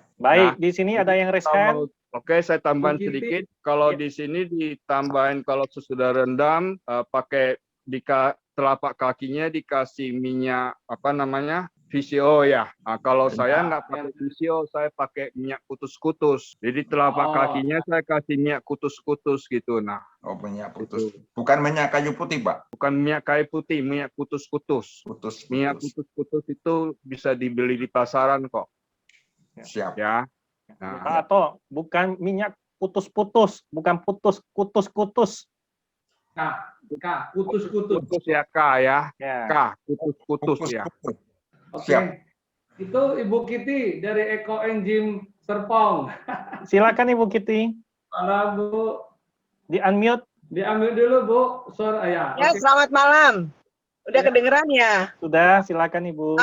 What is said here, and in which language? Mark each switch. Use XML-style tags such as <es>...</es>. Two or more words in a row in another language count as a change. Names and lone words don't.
<id>Baik, di sini ada yang</id> <en>raise hand.</en> <id>Oke, saya tambahin sedikit. Kalau di sini ditambahin kalau sesudah rendam pakai telapak kakinya dikasih minyak VCO ya. Nah, kalau saya nggak pakai VCO, saya pakai minyak kutus-kutus. Jadi telapak kakinya saya kasih minyak kutus-kutus gitu. Nah. Oh, minyak kutus. Bukan minyak kayu putih, Pak? Bukan minyak kayu putih, minyak kutus-kutus. Minyak kutus-kutus itu bisa dibeli di pasaran kok. Siap. Ya. Nah. Atau bukan minyak putus-putus, bukan kutus-kutus. Kutus-kutus. Kutus ya, K ya. K, kutus-kutus ya. Oke. Itu Ibu Kitty dari Ekoenzim Serpong. Silakan Ibu Kitty. Halo Bu. Di-unmute. Di-unmute dulu Bu. Suara ya. Ya, selamat malam. Udah kedengeran ya? Sudah, silakan Ibu.</id>